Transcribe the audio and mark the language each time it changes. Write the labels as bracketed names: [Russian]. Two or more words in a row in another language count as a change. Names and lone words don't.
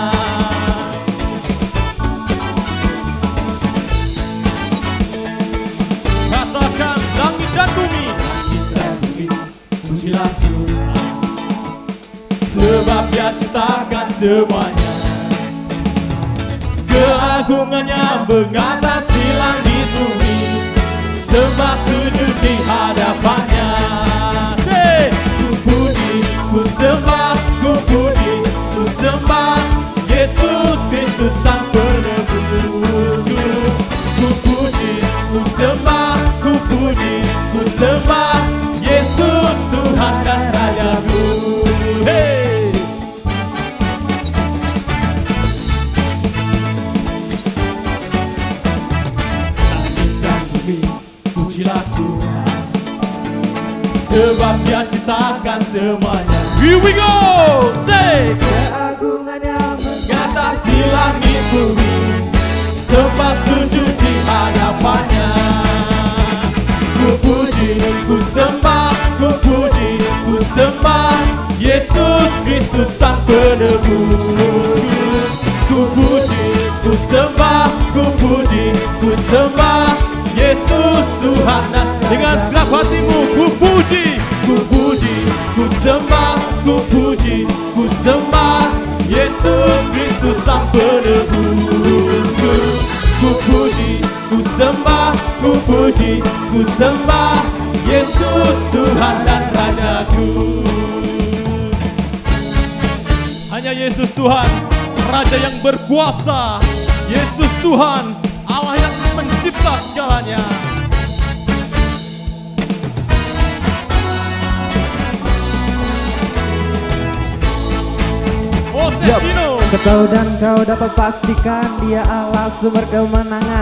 [Indonesian] Katakan langit dan bumi, pujilah Tuhan, sebab Dia ciptakan semuanya. Keagungannya mengatasi langit bumi, sembah sujud di hadapannya. Ku puji, ku sembah, ku puji, ku sembah Yesus Kristus Sang Penebusku. Ku puji, ku sembah, ku puji, ku sembah Yesus Tuhan dan Rajaku. Hey! Pujilah Tuhan, sebab Dia ciptakan semuanya. [English] Here we go! Say! [Indonesian] Keagungannya mengatasi langit bumi, sembah sujud di hadapannya. Ku puji, ku sembah, ku puji, ku sembah Yesus Kristus Sang Penebus. Ku puji, ku sembah, ku puji, ku sembah Yesus Tuhan. Dan dengan segenap hatimu ku puji, ku puji, ku sembah, ku puji, ku sembah Yesus Kristus Sang Penebusku. Ku puji, ku sembah, ku puji, ku sembah Yesus Tuhan dan Rajaku. Hanya Yesus Tuhan, Raja yang berkuasa. Yesus Tuhan, Allah yang mencipta segalanya. Kau dan kau dapat pastikan Dia Allah sumber kemenangan.